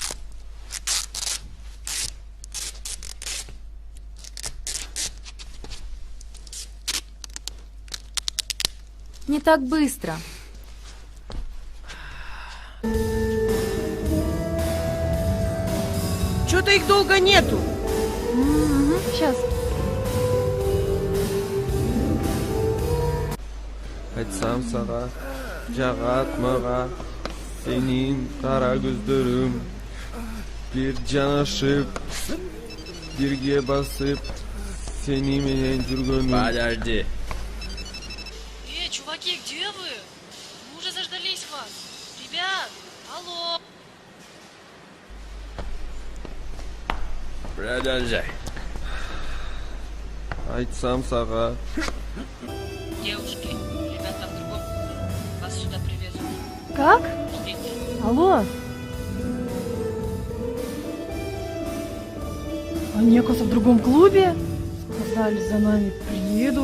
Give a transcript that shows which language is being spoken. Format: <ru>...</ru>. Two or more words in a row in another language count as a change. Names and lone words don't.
<ru>Не так быстро. Что-то их долго нету. Сейчас.</ru> <ky>Айтсам сага, жагат мага, сенин кара көздөрүң, бир жанашып, бирге басып, сени менен жүргөнүм.</ky> <ru>Подожди. Чуваки, где вы? Мы уже заждались вас. Ребят, алло. Продолжай.</ru> <ky>Айтсам сага.</ky> <ru>Девушки, ребята в другом. Вас сюда привезут. Как? Ждите. Алло. Они, оказывается, в другом клубе. Сказали, за нами приедут.</ru>